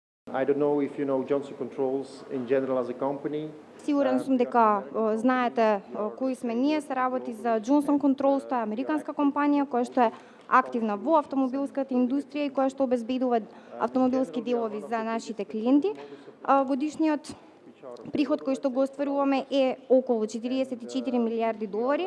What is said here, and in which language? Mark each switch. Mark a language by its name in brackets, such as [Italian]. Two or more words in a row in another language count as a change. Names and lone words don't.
[English] I don't know if you know Johnson Controls in general as a company. [Macedonian] Сигурен сум дека знаете кои сме ние, се работи за Johnson Controls, тоа е американска компанија која што е активна во автомобилската индустрија и која што обезбедува автомобилски делови за нашите клиенти. Годишниот приход кој што го остваруваме е околу 44 милиарди долари.